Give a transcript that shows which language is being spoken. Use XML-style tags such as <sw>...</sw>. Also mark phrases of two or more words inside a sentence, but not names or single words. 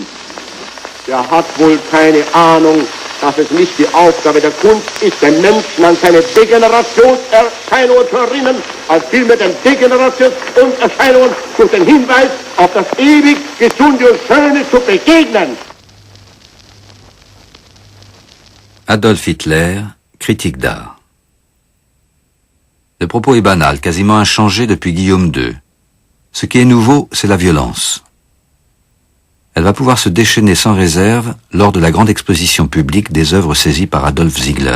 <de>Der hat wohl keine Ahnung, dass es nicht die Aufgabe der Kunst ist, den Menschen an seine Degenerationserscheinungen zu erinnern, als vielmehr den Degenerationserscheinungen durch den Hinweis auf das ewig Gesunde und Schöne zu begegnen.</de> <fr>Adolf Hitler, critique d'art. Le propos est banal, quasiment inchangé depuis Guillaume II. Ce qui est nouveau, c'est la violence. Elle va pouvoir se déchaîner sans réserve lors de la grande exposition publique des œuvres saisies par Adolf Ziegler.</fr>